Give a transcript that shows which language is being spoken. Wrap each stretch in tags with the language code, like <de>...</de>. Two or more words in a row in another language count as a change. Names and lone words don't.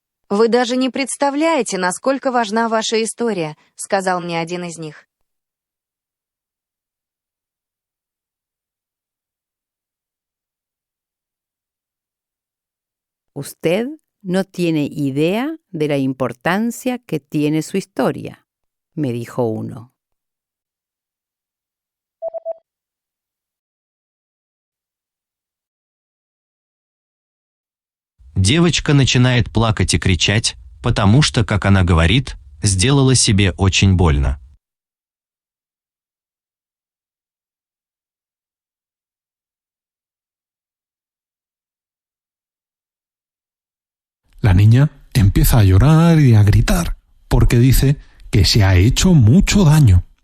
<ru>«Вы даже не представляете, насколько важна ваша история», — сказал мне один из них.</ru> <es>Usted no tiene idea de la importancia que tiene su historia, me dijo uno.</es> <ru>Девочка начинает плакать и кричать, потому что, как она говорит, сделала себе очень больно.</ru> <es>La niña empieza a llorar y a gritar porque dice que se ha hecho mucho daño.</es>